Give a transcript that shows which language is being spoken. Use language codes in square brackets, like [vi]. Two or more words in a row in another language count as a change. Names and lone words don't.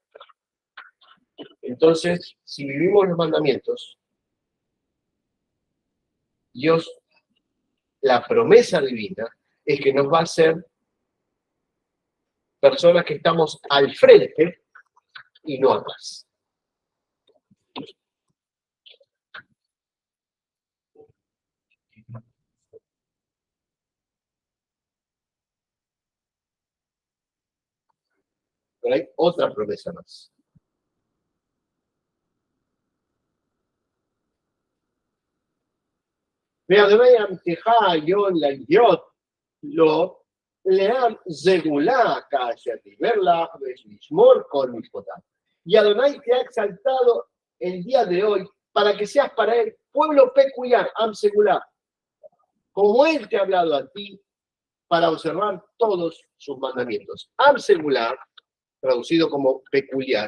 [es] Entonces, si vivimos los mandamientos, Dios, la promesa divina es que nos va a hacer personas que estamos al frente y no atrás. Pero hay otra promesa más. [he] ואדוני ימתך היום להיות לו לעם סגולה כאשר דיבר לך ולשמור כל מצוותיו. [es] Y Adonai te ha exaltado el día de hoy para que seas para él pueblo peculiar, [he] עם סגולה, [es] como él te ha hablado a ti para observar todos sus mandamientos. [he] עם סגולה, [es] traducido como peculiar.